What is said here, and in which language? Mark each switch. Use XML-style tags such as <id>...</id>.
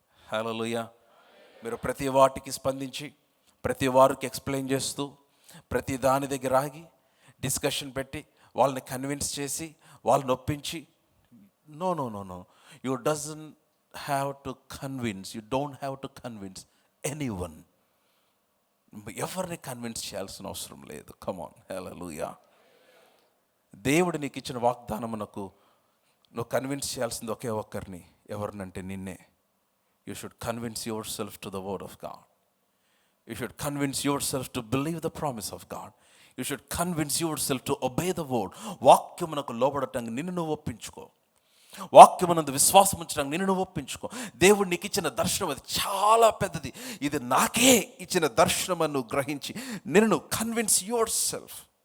<te>హల్లెలూయా. మీరు ప్రతి వాటికి స్పందించి, ప్రతి వారికి ఎక్స్ప్లెయిన్ చేస్తూ, ప్రతి దాని దగ్గర ఆగి డిస్కషన్ పెట్టి వాళ్ళని కన్విన్స్ చేసి వాళ్ళని ఒప్పించి,</te> <en>No no no no you doesn't have to convince, you don't have to convince anyone.</en> <te>ఎవరిని కన్విన్స్ చేయాల్సిన అవసరం లేదు. కమాన్, హల్లెలూయా. దేవుడు నీకు ఇచ్చిన వాగ్దానమునకు నువ్వు కన్విన్స్ చేయాల్సింది ఒకే ఒక్కరిని. ఎవరినంటే నిన్నే.</te> <en>You should convince yourself to the word of God. You should convince yourself to believe the promise of God. You should convince yourself to obey the word.</en> <te>వాక్యమునకు లోబడటానికి నిన్ను నువ్వు ఒప్పించుకో. వాక్యమునందు విశ్వాసం ఉంచడానికి నిన్ను నువ్వు ఒప్పించుకో. దేవుడు నీకు ఇచ్చిన దర్శనం అది చాలా పెద్దది. ఇది నాకే ఇచ్చిన దర్శనం అని నువ్వు గ్రహించి నిన్ను</te> <en>Convince yourself.</en>